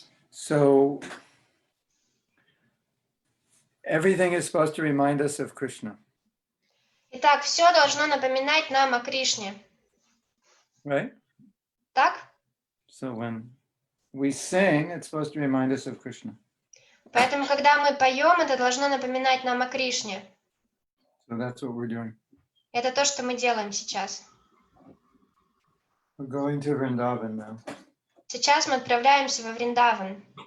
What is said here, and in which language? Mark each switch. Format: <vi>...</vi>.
<en>So everything is supposed to remind us of Krishna.</en> <ru>Итак, все должно напоминать нам о Кришне.</ru> <en>Right?</en> <ru>Так?</ru> <en>So when we sing, it's supposed to remind us of Krishna.</en> <ru>Поэтому, когда мы поем, это должно напоминать нам о Кришне.</ru> <en>So that's what we're doing.</en> <ru>Это то, что мы делаем сейчас.</ru> <en>We're going to Vrindavan now.</en> <ru>Сейчас мы отправляемся во Вриндаван.</ru>